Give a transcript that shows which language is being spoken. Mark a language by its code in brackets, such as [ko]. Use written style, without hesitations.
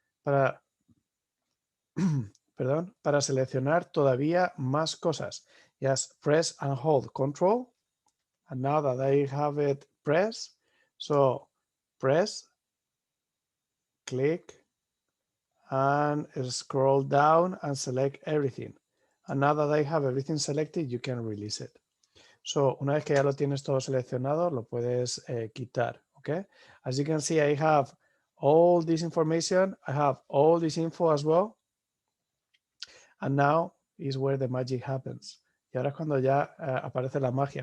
[es] Para para seleccionar todavía más cosas. [en] Just press and hold control. And now that I have it pressed, so press, click, and scroll down and select everything. And now that I have everything selected, you can release it. [es] So una vez que ya lo tienes todo seleccionado, lo puedes quitar, okay? [en] As you can see, I have all this information. I have all this info as well. And now is where the magic happens. [es] Y ahora es cuando ya aparece la magia.